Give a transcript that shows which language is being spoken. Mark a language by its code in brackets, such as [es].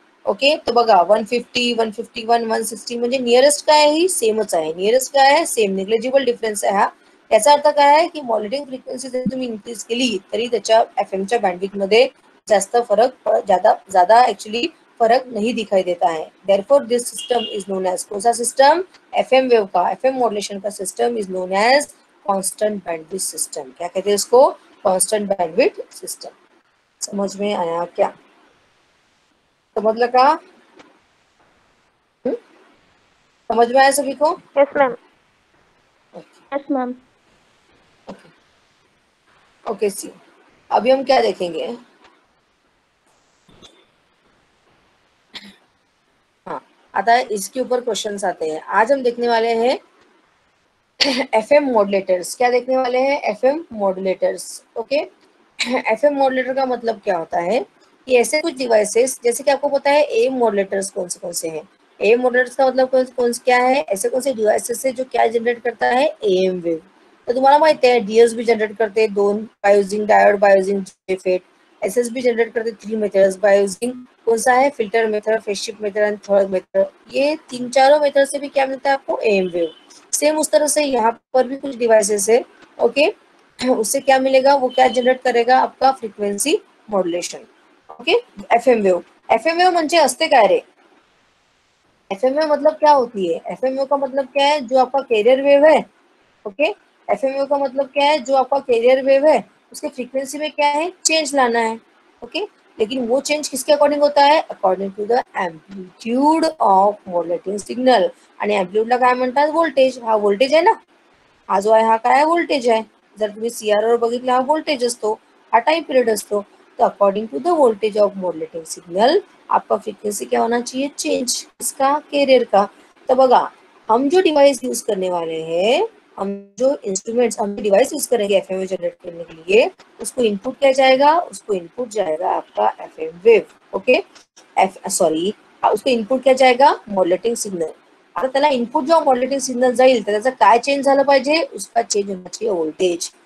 [mr] Okay, तर बघा 150, 151, 160 म्हणजे नियरेस्ट काय आहे, ही सेमच आहे. नियरेस्ट काय आहे, सेम, निग्लेजिबल डिफरन्स आहे हा. याचा अर्थ काय आहे की मॉड्युलेटिंग फ्रिक्वेन्सी जर तुम्ही इन्क्रीज केली तरी त्याच्या FMच्या बँडविड्थ मध्ये जास्त फरक, [hi] ज्यादा एक्चुअली फर्क नहीं दिखाई देता है. [en] therefore this system is known as, [hi] कौन सा सिस्टम, FM वेव का, [en] FM modulation का system is known as constant bandwidth system. [hi] क्या कहते हैं इसको, कांस्टेंट बैंडविड्थ सिस्टम. समझ में आया क्या, समझ का, समझ में आया सभी को? [en] Yes ma'am. Yes ma'am. [hi] Okay सी, अभी हम क्या देखेंगे, हाँ, आता इसके ऊपर क्वेश्चंस आते हैं. आज हम देखने वाले हैं FM मॉड्युलेटर्स. क्या देखने वाले हैं, FM मॉड्युलेटर्स. ओके, FM मॉड्युलेटर का मतलब क्या होता है कि ऐसे कुछ डिवाइसेस, जैसे कि आपको पता है AM मॉड्युलेटर्स कौन से हैं. AM मॉड्युलेटर्स का मतलब कौन क्या है, ऐसे कौन से डिवाइसेस है जो क्या जनरेट करता है, AM वेव. [mr] तो तुम्हाला माहिती आहे [hi] DS भी जनरेट करते हैं 2 by using diode, by using JFET. SS भी जनरेट करते 3 मेथड्स बाय यूजिंग कौन सा है, filter method, phase shift method and third method. ये 3-4 मेथड से भी क्या मिलता है आपको, AM वेव. सेम उस तरह से यहाँ पर भी कुछ डिवाइसेस है. ओके, उससे क्या मिलेगा, वो क्या जनरेट करेगा, आपका frequency modulation. Okay, FM wave. [mr] FM wave म्हणजे असते काय रे, [hi] FM वेव मतलब क्या होती है, FM वेव का मतलब क्या है, जो आपका कैरियर वेव है. ओके, FM वेव का मतलब क्या है, जो आपका कैरियर वेव है उसके फ्रीक्वेंसी में क्या है, चेंज लाना है. ओके, लेकिन वो चेंज किसके अकॉर्डिंग होता है, [en] According to the amplitude of modulating signal. [mr] आणि एम्प्लीट्यूडला काय म्हणतात, व्होल्टेज. हा व्होल्टेज आहे ना, हा जो आहे हा काय व्होल्टेज आहे. जर तुम्ही CR बघितलं, हा व्होल्टेज असतो, हा टाइम पीरियड असतो. [hi] तो [en] according to the voltage of modulating signal [hi] आपका फ्रीक्वेंसी क्या होना चाहिए, चेंज. इसका, कैरियर का. तो बघा, हम जो डिवाइस यूज करने वाले हैं, हम जो इंस्ट्रूमेंट्स, हम डिवाइस यूज करेंगे FM जनरेट करने के लिए, उसको इनपुट क्या जाएगा, उसको इनपुट जाएगा आपका FM वेव. ओके, उसको इनपुट क्या जाएगा, मॉड्युलेटिंग सिग्नल. [mr] आता त्याला इनपुट जेव्हा मॉड्युलेटिंग सिग्नल जाईल तर त्याचं काय चेंज झालं पाहिजे, [hi] उसका चेंज होना चाहिए वोल्टेज.